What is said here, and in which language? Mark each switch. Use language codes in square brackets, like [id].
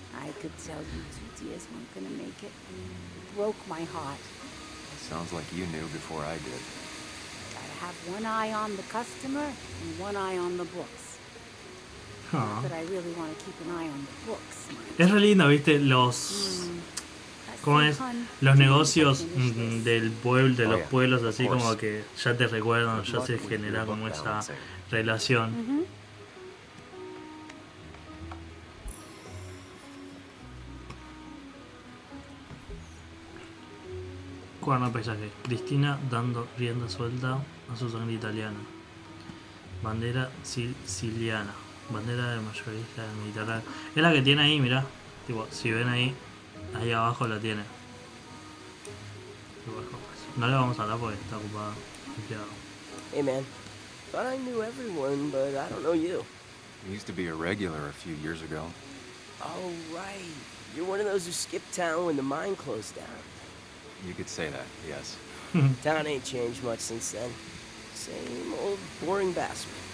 [en] I could tell you 2 dears weren't gonna make it. It broke my heart. Sounds like you knew before I did. Gotta have one eye on the customer and one eye on the books. Ah. But I really want to keep an eye on the books. [es] Es re lindo, ¿viste? Los... ¿Cómo es? Los negocios del pueblo, de los pueblos, así como que ya te recuerdan, ya se genera como esa relación. Cuaderno de paisaje. Cristina dando rienda suelta a su sangre italiana. Bandera siciliana. Bandera de mayorista del Mediterráneo. Es la que tiene ahí, mirá. Tipo, si ven ahí, ahí abajo la tiene. No le vamos a hablar porque está ocupada. Empleado. [en] Hey man, thought I knew everyone, but I don't know you. You used to be a regular a few years ago. Oh right, you're one of those who skipped town when the mine closed down. You could say that, yes. Town ain't changed much since then. Same old boring bastard.